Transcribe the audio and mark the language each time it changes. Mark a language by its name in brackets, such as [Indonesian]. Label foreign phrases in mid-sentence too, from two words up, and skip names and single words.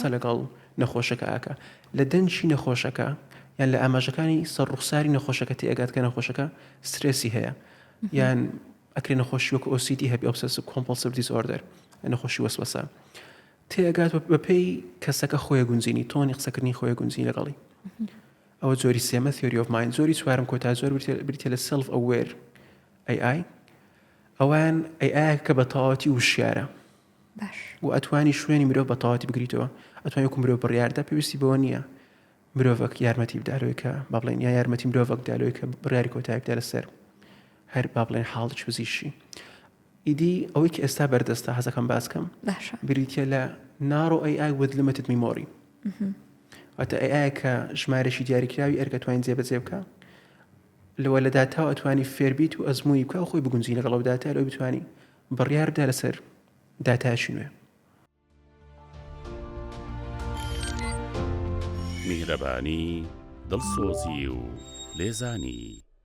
[Central Kurdish] لەگەڵ نەخۆشەکە ئاکە لە دەنجی نەخۆشەکە یان لە ئاماژەکانی سەرڕوخساری نەخۆشەکە تێئەگات کە نەخۆشەکە سترێسی هەیە یان ئەکرێ نەخۆشی وەکو OCD هەبی [English] Obsessive Compulsive Disorder [Central Kurdish] نەخۆشی وەسوەسە تێئەگات بەپێی کەسەکە خۆی گونجینی تۆنی قسەکردنی خۆی گونجینی لەگەڵی ئەوە زۆری سێمە [English] theory of mind [Central Kurdish] زۆری چوارم کۆتا زۆر بریتە لە [English] self aware AI [Central Kurdish] ئەوان AI کە بە تەواوەتی وشیارە و ئەتوانی شوێنی مرۆڤ بە تەواوەتی بگریتەوە ئەتوانی وەکو مرۆڤ بڕیاردا پێویستی بەوە نییە مرۆڤک یارمەتی بدالۆی کە با بڵێن یا یارمەتی مرۆڤک دالۆی کە بڕیاری کۆتایی بدە لەسەر هەر با بڵێن حاڵی پزیشکی ئیدی ئەوەی کە ئێستا بەردەستە حەزەکەم باسکەم بریتە لە [English] narrow AI with limited memory [Central Kurdish] واتە AI کە ژمارەشی دیاریکراوی ئەرگەتوانین جێبەجێ بکە لەوە لە داتاوە ئەتوانی فێربیت و ئەزمموی بکە و خۆی بگونجی لەگەڵ ئەو داتا لەوەی بتوانی بڕیار بدە لەسەر داتایشی نوێ میهرەبانی دڵسۆزی و لێزانی